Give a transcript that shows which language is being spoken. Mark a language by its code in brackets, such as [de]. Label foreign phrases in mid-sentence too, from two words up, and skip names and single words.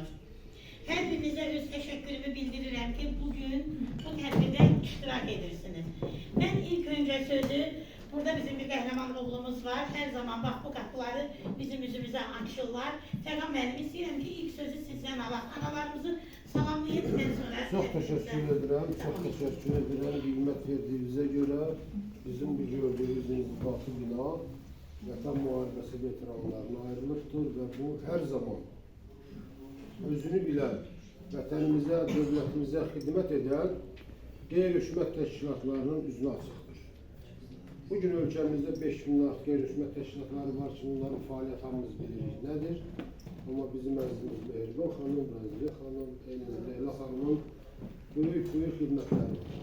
[az] Hər birinizə öz təşəkkürümü bildirirəm ki, bugün bu tədbirdə iştirak edirsiniz. [tr] Ben ilk önce [az] sözü, burada bizim bir qəhrəman oğlumuz var. [tr] Her zaman bak bu qapıları bizim yüzümüze açırlar. [az] Fəqan müəllim, istəyirəm ki, ilk sözü sizden alaq. Analarımızı salamlayın, [tr] ben sonra... Çok teşekkür ederim, çok teşekkür ederim. Hizmet verdiğinize göre [az] bizim bu gördüğümüz inzibatı bina Vətən Müharibəsi veteranlarına ayrılıqdır ve bu her zaman özünü bilen, vətənimizə, dövlətimizə xidmət edən qeyri-hökumət təşkilatlarının üzünə açıqdır. Bugün ölkəmizdə 5000'den artıq qeyri-hökumət təşkilatları var ki, bunların fəaliyyət hamımız bilirik nədir. Ama bizim əzizimiz Mehriban xanım, Raziliyə xanım, Leyla xanımın böyük xidmətləri var.